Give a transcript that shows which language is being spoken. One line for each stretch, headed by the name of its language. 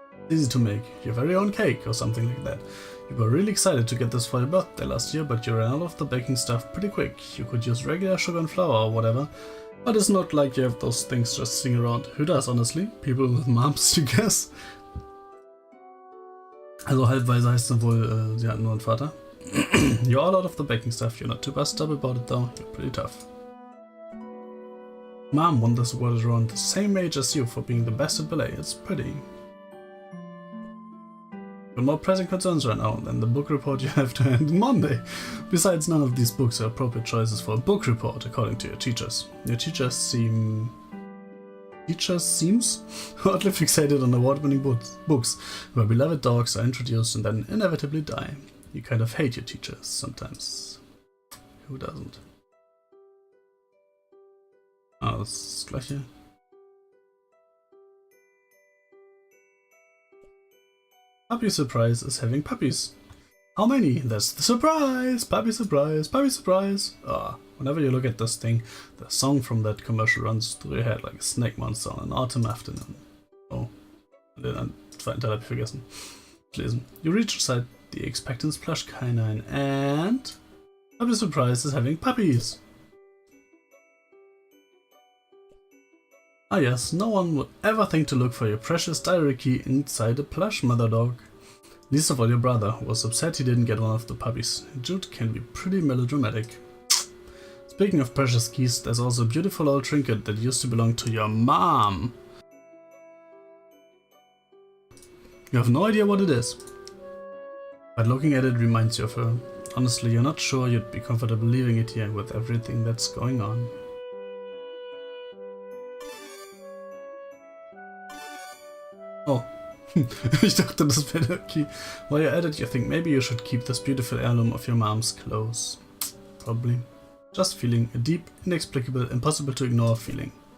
English: Easy to make, your very own cake or something like that. You were really excited to get this for your birthday last year, but you ran out of the baking stuff pretty quick. You could use regular sugar and flour or whatever, but it's not like you have those things just sitting around. Who does, honestly? People with moms, you guess?
German: Also halbweise heißt es wohl, sie hatten nur einen Vater.
English: You're all out of the baking stuff, you're not too busted up about it though, you're pretty tough. Mom won this award around the same age as you for being the best at ballet, it's pretty. Got more pressing concerns right now than the book report you have to hand on Monday. Besides, none of these books are appropriate choices for a book report, according to your teachers. Your teachers seems oddly fixated on award-winning books where beloved dogs are introduced and then inevitably die. You kind of hate your teachers sometimes. Who doesn't?
German: Ah, das ist das gleiche.
English: Puppy surprise is having puppies. How many? That's the surprise! Puppy surprise! Puppy surprise! Ah, whenever you look at this thing, the song from that commercial runs through your head like a snake monster on an autumn afternoon.
German: Oh, den zweiten Teil habe ich vergessen. Lesen.
English: You reach inside the expectant plush canine and Puppy surprise is having puppies. Ah yes, no one would ever think to look for your precious diary key inside a plush mother dog. Least of all your brother, who was upset he didn't get one of the puppies. Jude can be pretty melodramatic. Speaking of precious keys, there's also a beautiful old trinket that used to belong to your mom. You have no idea what it is, but looking at it reminds you of her. Honestly, you're not sure you'd be comfortable leaving it here with everything that's going on.
German: Oh, ich dachte, das wäre der Key.
English: While you're at it, you think maybe you should keep this beautiful heirloom of your mom's close. Probably. Just feeling a deep, inexplicable, impossible to ignore feeling.